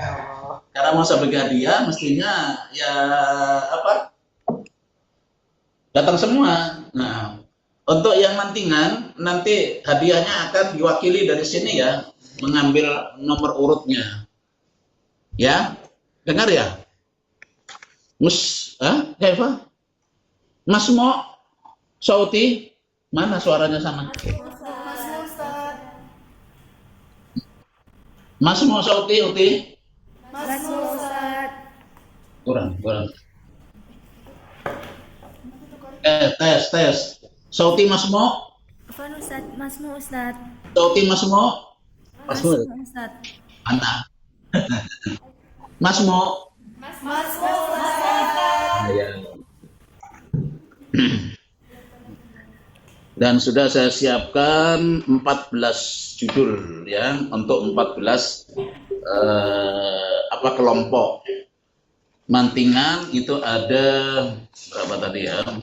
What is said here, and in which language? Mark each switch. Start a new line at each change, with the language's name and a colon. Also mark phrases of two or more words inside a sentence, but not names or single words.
Indonesian: Karena mau saya bagi hadiah, mestinya ya apa? Datang semua. Nah, untuk yang mantingan nanti hadiahnya akan diwakili dari sini ya, mengambil nomor urutnya. Ya, dengar ya? Eva? Mas Mo, Sauti, mana suaranya sana? Mas Mo, Sauti, Uti? Mas Ustad. Kurang. Tes. Sauti Mas Mo? Afan Ustad, Mas Mo Ustad. Sauti Mas Mo? Mas Mo Ustad. Mana? Mas Mo? Mas Mo Ustad. Ya. Dan sudah saya siapkan 14 judul ya untuk 14 apa kelompok. Mantingan itu ada berapa tadi ya?